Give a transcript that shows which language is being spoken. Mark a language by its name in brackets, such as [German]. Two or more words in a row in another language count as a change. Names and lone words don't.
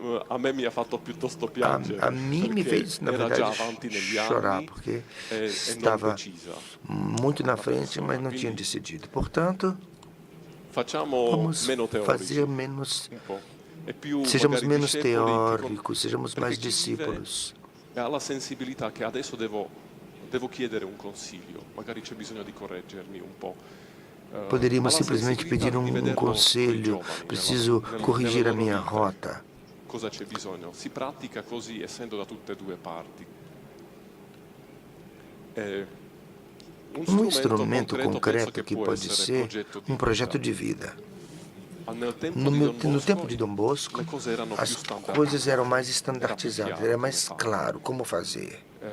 [Portuguese] A mim me fez, na verdade, chorar, porque estava muito na frente, mas não tinha decidido. Portanto, vamos fazer menos, sejamos menos teóricos, sejamos mais discípulos. [Italian] Alla sensibilità che adesso devo chiedere un consiglio, magari c'è bisogno di correggermi un po'. [Portuguese] Poderíamos simplesmente pedir um conselho, preciso corrigir a minha rota. [Italian] Cosa c'è bisogno? Si pratica così, essendo da tutte e due parti. [Portuguese] Um instrumento concreto que pode ser um projeto de vida. No tempo de Dom Bosco, as coisas eram mais estandartizadas, era mais claro como fazer.